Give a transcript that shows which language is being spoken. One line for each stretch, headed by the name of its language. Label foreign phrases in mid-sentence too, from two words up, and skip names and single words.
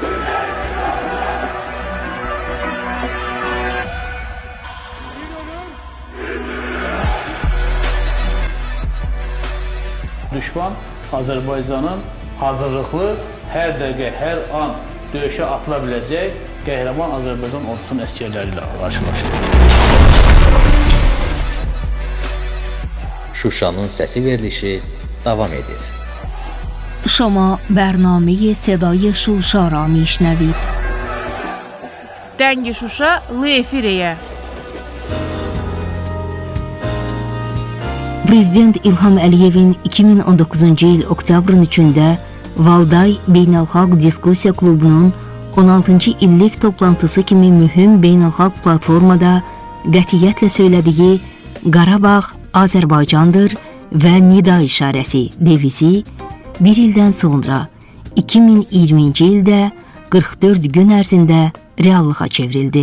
Azerbaijani: Düşman Azərbaycanın hazırlıqlı, hər dəqiqə, hər an döyüşə atıla biləcək qəhrəman Azərbaycan ordusunun əsgərləri ilə qarşılaşdı. Şuşanın səsi verilişi davam edir.
Persian: شما برنامه صدای شوشا را میشنوید. دنگ شوشا لفیریه.
Azerbaijani: Prezident İlham Əliyevin 2019-cu il oktyabrın 3-də Valday Beynəlxalq Diskussiya Klubunun 16-cı illik toplantısı kimi mühüm beynəlxalq platformada qətiyyətlə söylədiyi Qarabağ Azərbaycandır və nida işarəsi devizi bir ildən sonra 2020-ci ildə 44 gün ərzində reallığa çevrildi.